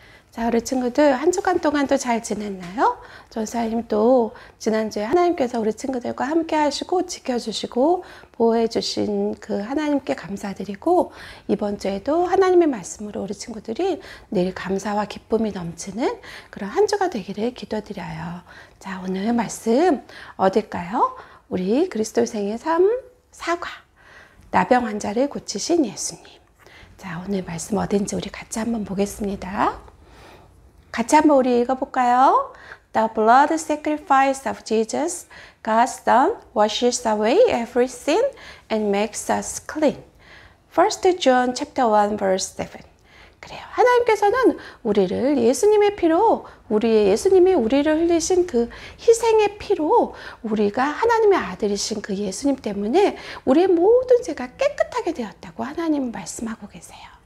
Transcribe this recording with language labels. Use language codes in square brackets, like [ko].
[ko] 자, 우리 친구들 한 주간 동안도 잘 지냈나요? 전사님도 지난주에 하나님께서 우리 친구들과 함께 하시고 지켜주시고 보호해 주신 그 하나님께 감사드리고, 이번 주에도 하나님의 말씀으로 우리 친구들이 늘 감사와 기쁨이 넘치는 그런 한 주가 되기를 기도드려요. 자, 오늘 말씀 어딜까요? 우리 그리스도생의 삶 사과, 나병 환자를 고치신 예수님. 자, 오늘 말씀 어딘지 우리 같이 한번 보겠습니다. 같이 한번 우리 읽어볼까요? [en] The blood sacrifice of Jesus, God's Son, washes away every sin and makes us clean. 1 John chapter 1 verse 7. [ko] 그래요. 하나님께서는 우리를 예수님의 피로, 예수님이 우리를 흘리신 그 희생의 피로, 우리가 하나님의 아들이신 그 예수님 때문에 우리의 모든 죄가 깨끗하게 되었다고 하나님 말씀하고 계세요.